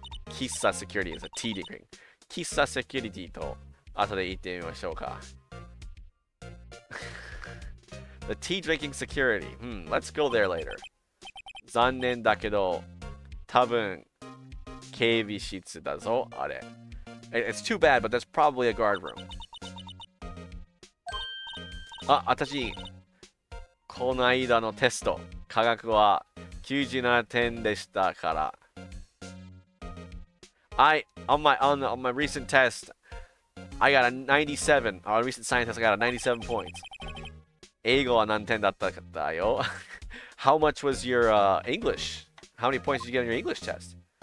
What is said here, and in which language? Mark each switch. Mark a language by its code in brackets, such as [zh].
[en] 喫茶 security is a tea drinking. [ja] 喫茶 security と後で言ってみましょうか. [en] The tea drinking security. Let's go there later. [ja] 残念だけど、多分警備室だぞ、あれ. [en] It's too bad, but that's probably a guard room. [ja] 私、この間のテスト、科学は97点でしたから。 [en] On my recent test, I got a 97. On a recent science test, I got a 97 points. [ja] 英語は何点だったかよ. [en] How much was your English? How many points did you get on your English test?